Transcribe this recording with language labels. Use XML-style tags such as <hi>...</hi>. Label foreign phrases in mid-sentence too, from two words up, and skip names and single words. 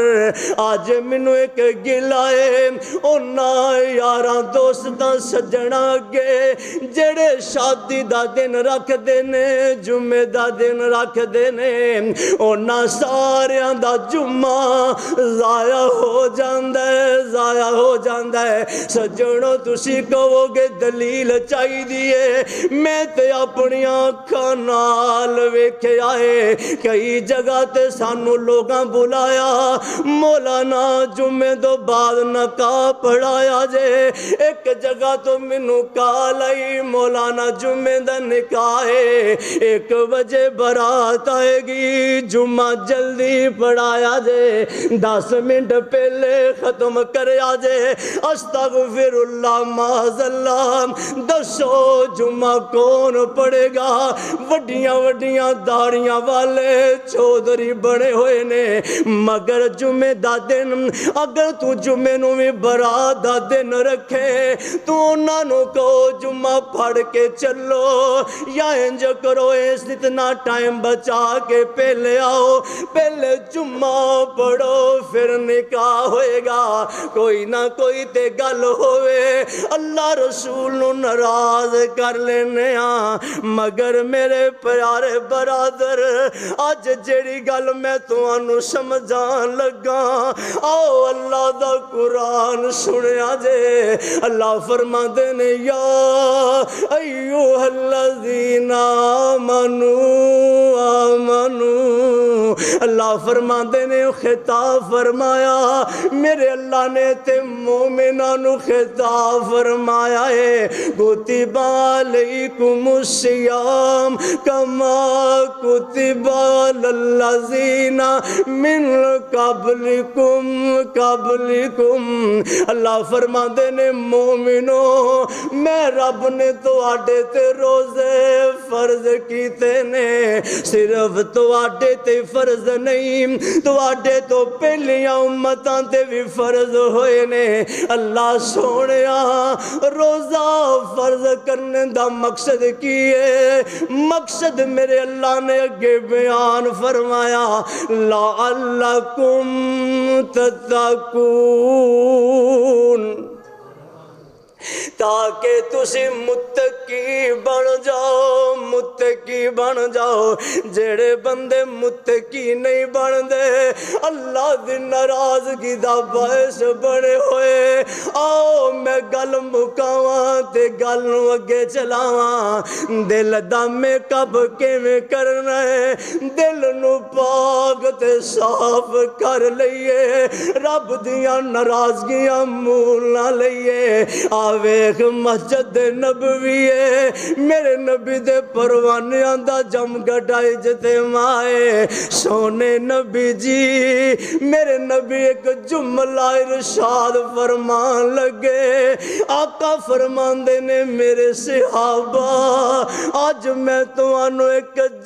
<pa>آج مینوں ایک گلہ ہے اوہناں یاراں دوستاں سجناں اگے جیہڑے شادی دا دن رکھدے نے، جمعے دا دن رکھدے نے، اوہناں ساریاں دا جمعہ ضائع ہو جاندا ہے، ضائع ہو جاندا ہے. سجنوں تسی کہو گے دلیل چاہیدی ہے، میں تے اپنیاں اکھاں نال ویکھیا ہے. کئی جگہ تے سانوں لوکاں بلایا, مولانا جمعے توں بعد نقاب پڑھایا جے. ایک جگہ توں مینوں کال آئی، مولانا جمعے دا نکاح ہے,</pa> <ur>1 بجے بارات آئے گی,</ur> <pa>جمعہ جلدی پڑھایا جے، 10 منٹ پہلے ختم کریا جے.</pa> <ar>أستغفر الله معاذ الله.</ar> <pa>دسو جمعہ کون پڑھے گا؟ وڈیاں وڈیاں داڑھیاں والے چودھری بنے ہوئے نے، مگر جمعے دا دن اگر تو جمعے نوں بھی برات دا دن رکھے، تو اوہناں نوں کہو جمعہ پڑھ کے چلو، یا انج کرو اس اتنا ٹائم بچا کے پہلے آؤ، پہلے جمعہ پڑھو فیر نکاح ہوئے گا. کوئی نہ کوئی تے گل ہووے، اللہ رسول نوں ناراض کر لینے آں. مگر میرے پیارے برادر، اج جیہڑی گل میں تہانوں سمجھان لگا، آؤ اللہ دا قرآن سنیا جے. اللہ فرماندے نے,</pa> <ar>يا أيها الذين آمنوا آمنوا</ar> <pa>اللہ فرماندے نے خطاب فرمایا میرے اللہ نے تے مومناں نو خطاب فرمایا ہے</pa> <ar>کتب علیکم الصیام کما کتب علی الذین من قبلکم</ar> <pa>اللہ فرماندے نے مومنو میں رب نے تواڈے تے روزے فرض کیتے نے صرف تواڈے تے فرض نہیں تواڈے تو پہلیاں امتاں تے بھی فرض ہوئے نے اللہ سونیا روزہ فرض کرنے دا مقصد کی ہے مقصد میرے اللہ نے اگے بیان فرمایا</pa> <ar>لعلکم تتقون</ar> <pa>تاکہ تسی متقی بن جاؤ جڑے بندے متقی نہیں بن دے اللہ دی ناراضگی دا باعث بنے ہوئے آؤ میں گل مکاواں تے گل نو اگے چلاواں دل دا میک اپ کیویں کرنا ہے دل نو پاک تے صاف کر لئیے رب دیاں ناراضگیاں مول نہ لئیے ویکھ مسجد نبوی ہے میرے نبی دے پروانیاں دا جم گڈا اجتماع ہے سونے نبی جی میرے نبی ایک جملہ ارشاد فرمان لگے آقا فرماندے نے میرے صحابہ آج میں تمہانوں ایک</pa>